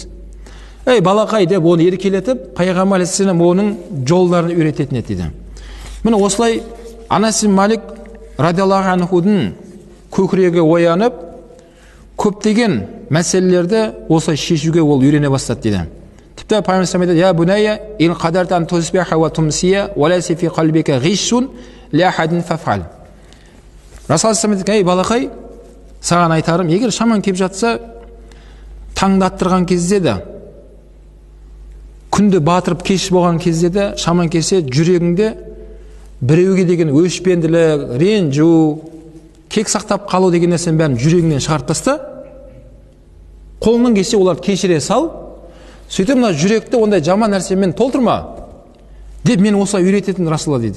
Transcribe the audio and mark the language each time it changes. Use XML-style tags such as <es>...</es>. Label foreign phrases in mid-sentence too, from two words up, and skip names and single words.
<kk>Ей балақай деп оны еркелетіп, Пайғамбар алейхиссалам оның жолдарын үйрететін еді дейді. Міне осылай Анас ибн Малик</kk> <ar>رضي الله عنه</ar> <kk>көкірегі оянып, көптеген мәселелерді осылай шешуге ол үйрене бастады дейді. Тіпті Пайғамбар айтады:</kk> <ar>"يا بني إن قدرت أن تصبح وتمسي وليس في قلبك غش لأحد فافعل."</ar> <kk>Расул айтады: "Ей балақай, саған айтарым, егер шаман келіп жатса, таңды аттырған кезде де, күнді батырып кеш болған кезде де, шаман келсе, жүрегіңде біреуге деген өшпенділік, ренжу, кек сақтап қалу деген нәрсенің бәрін жүрегіңнен шығарып таста, қолыңнан келсе оларды кешіре сал, сөйтіп мына жүректі ондай жаман нәрсемен толтырма деп мен осылай үйрететін Расулалла" дейді.</kk>